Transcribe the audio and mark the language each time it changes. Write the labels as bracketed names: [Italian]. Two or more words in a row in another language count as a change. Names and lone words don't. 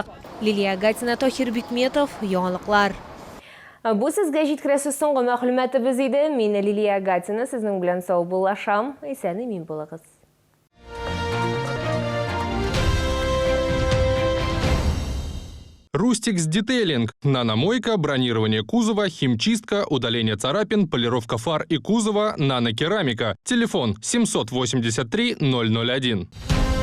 [Tatar] Лилия Гатина, Тохир Бикметов, яңалыклар. Бу сезгә җиткерәсе соңгы мәгълүматыбыз иде. Мин Лилия Гатина, сезнең белән сау булашам. Исән-имин булыгыз. [Russian] Рустикс Детейлинг. Наномойка, бронирование кузова, химчистка, удаление царапин, полировка фар и кузова, нанокерамика. Телефон 783 001.